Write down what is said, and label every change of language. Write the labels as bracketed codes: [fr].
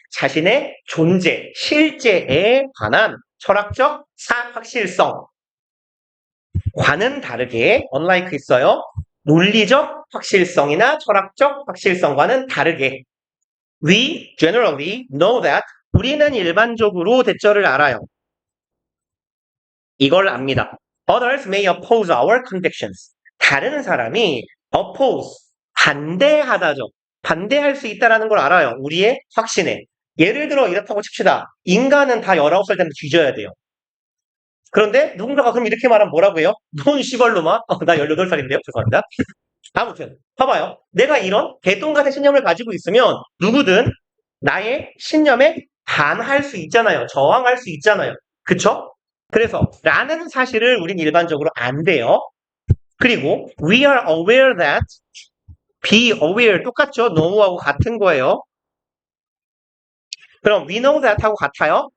[ko] 자신의 존재, 실제에 관한 철학적 확실성. 과는 다르게 unlike 있어요. 논리적 확실성이나 철학적 확실성과는 다르게 We generally know that 우리는 일반적으로 대처를 알아요. 이걸 압니다. [en] Others may oppose our convictions. [ko] 다른 사람이 oppose, 반대하다죠. 반대할 수 있다는 걸 알아요. 우리의 확신에. 예를 들어 이렇다고 칩시다. 인간은 다 19살 때면 뒤져야 돼요. 그런데 누군가가 그럼 이렇게 말하면 뭐라고 해요? 넌 시발로마? 나 18살인데요? 죄송합니다. 아무튼 봐봐요. 내가 이런 개똥 같은 신념을 가지고 있으면 누구든 나의 신념에 반할 수 있잖아요. 저항할 수 있잖아요. 그쵸? 그래서 라는 사실을 우린 일반적으로 안 돼요. [en] 그리고 we are aware that be aware 똑같죠? [ko] know하고 같은 거예요. 그럼 we know that 하고 같아요.